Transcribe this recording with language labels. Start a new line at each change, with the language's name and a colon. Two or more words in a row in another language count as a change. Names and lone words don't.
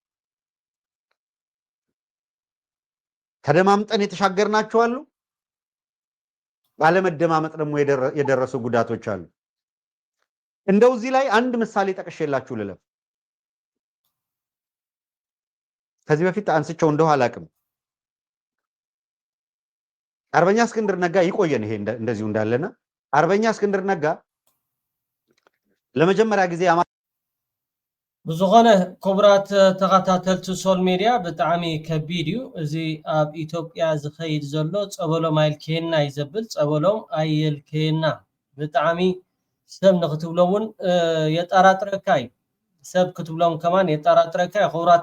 Amharic: ተደማምጠን የተሻገርናቸው አሉ ባለመደማመጥ ደግሞ የደረሱ ጉዳቶች አሉ እንደው እዚህ ላይ አንድ ምሳሌ ጠቅሼላችሁ ልለፍ ከዚህ በፊት አንስቸው እንደው አላቅም አርበኛ እስክንድር ነጋ ይቆየን ይሄ እንደዚሁ እንዳለና አርበኛ እስክንድር ነጋ ለመጀመሪያ ጊዜ
Tigrinya: ብዙኾነ ክቡራት ተኸታተልቲ
English: social media
Tigrinya: ብጣዕሚ ከቢድ እዩ እዚ ኣብ ኢትዮጵያ ዝኸይድ ዘሎ ፀበሎም ኣይልከየና ይዘብል ፀበሎም ኣይልከየና ብጣዕሚ ሰብ ንክትብሎምን የጠራጥረካ እዩ ሰብ ክትብሎም ከማን የጠራጥረካ ክቡራት